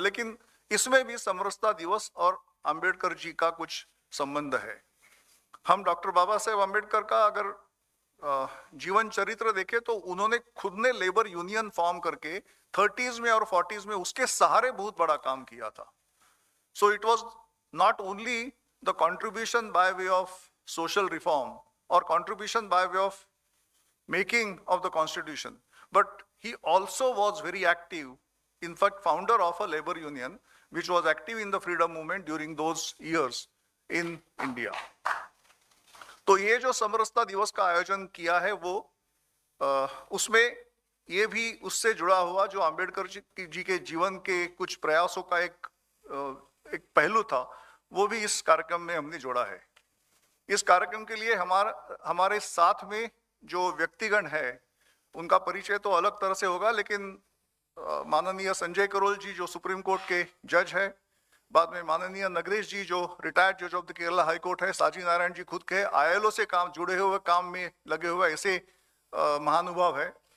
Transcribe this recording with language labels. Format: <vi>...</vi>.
<hi>लेकिन इसमें भी समरसता दिवस और अंबेडकर जी का कुछ संबंध है। हम डॉक्टर बाबा साहेब अंबेडकर का अगर जीवन चरित्र देखें तो उन्होंने खुद ने लेबर यूनियन फॉर्म करके 30s में और 40s में उसके सहारे बहुत बड़ा काम किया था।</hi> <en>So it was not only the contribution by way of social reform, or contribution by way of making of the constitution, but he also was very active, in fact founder of a labor union which was active in the freedom movement during those years in India.</en> <hi>तो ये जो समरसता दिवस का आयोजन किया है वो उसमें ये भी उससे जुड़ा हुआ जो अंबेडकर जी के जीवन के कुछ प्रयासों का एक पहलू था, वो भी इस कार्यक्रम में हमने जोड़ा है। इस कार्यक्रम के लिए हमारे साथ में जो व्यक्तिगण है उनका परिचय तो अलग तरह से होगा, लेकिन माननीय संजय करोल जी जो सुप्रीम कोर्ट के जज है, बाद में माननीय नगरेश जी जो रिटायर्ड जज of the Kerala high court है, साजी नारायण जी खुद के ILO से जुड़े हुए काम में लगे हुए ऐसे महानुभाव है।</hi>